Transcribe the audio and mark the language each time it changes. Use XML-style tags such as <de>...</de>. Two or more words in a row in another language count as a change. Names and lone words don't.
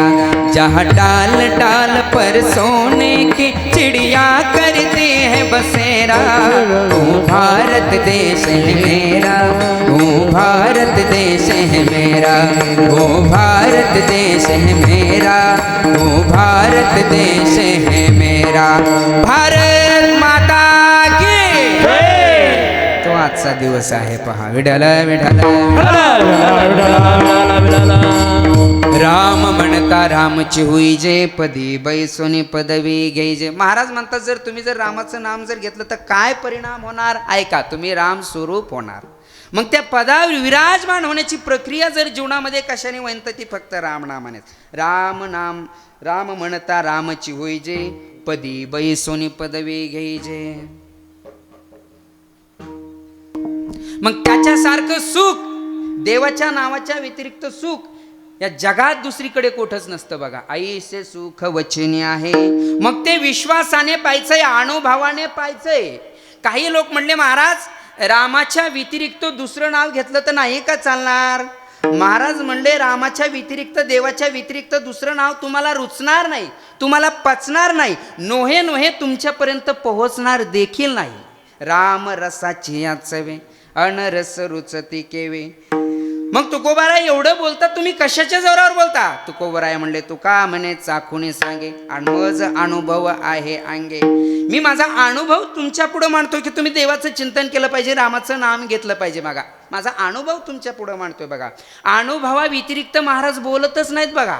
<hi>जहाँ डाल डाल पर सोने की चिड़िया करती है बसेरा, वो भारत देश है मेरा, वो भारत देश है मेरा, वो भारत देश है मेरा, वो भारत देश है मेरा। भारत माता की</hi> <mr>तो आजचा दिवस आहे पहा। विठ्ठल विठ्ठल राम म्हणता रामची होई जे पदी बैसोनी पदवी घ्यायचे। महाराज म्हणतात जर तुम्ही जर रामाचं नाम जर घेतलं तर काय परिणाम होणार ऐका, तुम्ही राम स्वरूप होणार। मग त्या पदावर विराजमान होण्याची प्रक्रिया जर जीवनामध्ये कशाने होईल तर ती फक्त रामनामानेच। राम नाम राम म्हणता रामची होई जे पदी बैसोनी पदवी घ्यायचे। मग त्याच्यासारखं सुख देवाच्या नावाच्या व्यतिरिक्त सुख या जगात दुसरीकडे कुठंच नसतं बघा। आईसे सुख वचनी आहे, मग ते विश्वासाने पाहायचंय, अनुभवाने पाहायचंय। काही लोक म्हणले महाराज रामाच्या व्यतिरिक्त दुसरं नाव घेतलं तर नाही का चालणार? महाराज म्हणले रामाच्या व्यतिरिक्त देवाच्या व्यतिरिक्त दुसरं नाव तुम्हाला रुचणार नाही, तुम्हाला पचणार नाही, नोहे नोहे तुमच्यापर्यंत पोहोचणार देखील नाही। राम रसाची याचवे अनरस रुचती केवे। मग तुकोबाराय एवढं बोलतात, तुम्ही कशाच्या जोरावर बोलता? तुकोबाराय म्हणले तुका म्हणे चाखुनी सांगे आणि मज अनुभव आहे अंगे। मी माझा अनुभव तुमच्या पुढे मांडतोय की तुम्ही देवाचं चिंतन केलं पाहिजे, रामाचं नाम घेतलं पाहिजे। बघा माझा अनुभव तुमच्या पुढे मांडतोय बघा। अनुभवा व्यतिरिक्त महाराज बोलतच नाहीत बघा।</mr>